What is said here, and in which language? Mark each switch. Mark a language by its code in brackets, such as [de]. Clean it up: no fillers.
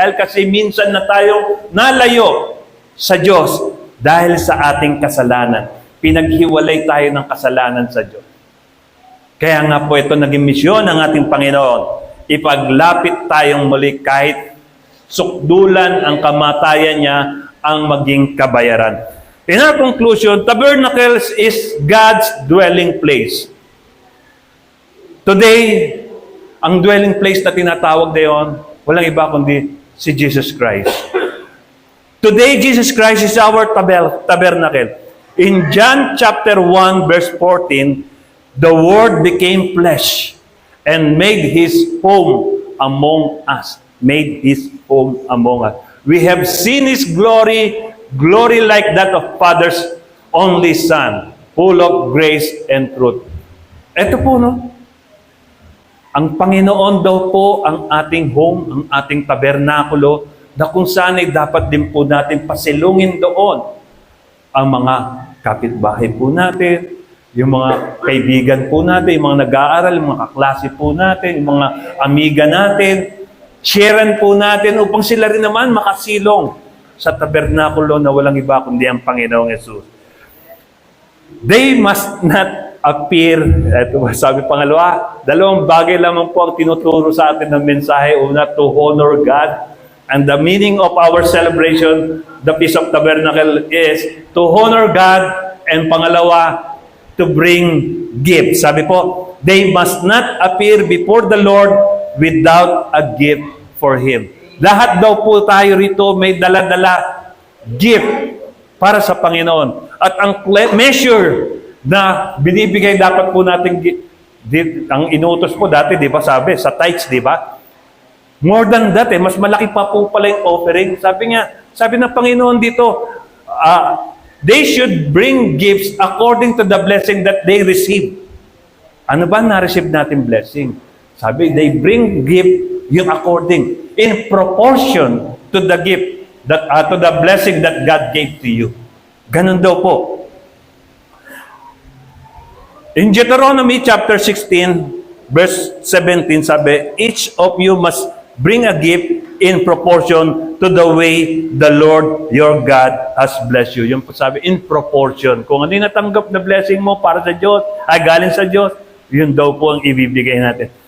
[tl] Dahil kasi minsan na tayong nalayo sa Diyos dahil sa ating kasalanan. Pinaghiwalay tayo ng kasalanan sa Diyos. Kaya nga po ito naging misyon ng ating Panginoon. Ipaglapit tayong muli kahit sukdulan ang kamatayan niya ang maging kabayaran. [en] In our conclusion, tabernacles is God's dwelling place. [tl] Today, ang dwelling place na tinatawag na yun, walang iba kundi si Jesus Christ. [en] Today, Jesus Christ is our tabernacle. In John chapter 1, verse 14, the Word became flesh and made His home among us. Made His home among us. We have seen His glory, glory like that of Father's only Son, full of grace and truth. [tl] Ito po, no? Ang Panginoon daw po ang ating home, ang ating tabernakulo, na kung saan ay dapat din po natin pasilungin doon ang mga kapitbahay po natin, yung mga kaibigan po natin, yung mga nag-aaral, yung mga kaklase po natin, yung mga amiga natin, sharean po natin upang sila rin naman makasilong sa tabernakulo na walang iba kundi ang Panginoong Hesus. [en] They must not appear, [tl] ito sabi pangalawa, dalawang bagay lamang po ang tinuturo sa atin ng mensahe. [en] Una, to honor God. And the meaning of our celebration, the Feast of Tabernacle, is to honor God. And pangalawa, to bring gifts. [tl] Sabi po, [en] they must not appear before the Lord without a gift for Him. [tl] Lahat daw po tayo rito may dala-dala gift para sa Panginoon. At ang measure na binibigay dapat po natin, ang inutos po dati, di ba sabi, sa tithes, di ba? [en] More than that, [tl] mas malaki pa po pala yung offering. Sabi ng Panginoon dito, [en] they should bring gifts according to the blessing that they receive. [tl] Ano ba na-receive natin blessing? [en] Sabi, they bring gift yung according, in proportion to the gift, to the blessing that God gave to you. [tl] Ganun daw po. [en] In Deuteronomy chapter 16, verse 17, sabi, each of you must bring a gift in proportion to the way the Lord your God has blessed you. [tl] Yung po sabi, [en] in proportion. [tl] Kung ano yung natanggap na blessing mo para sa Diyos, ay galing sa Diyos, yun daw po ang ibibigay natin.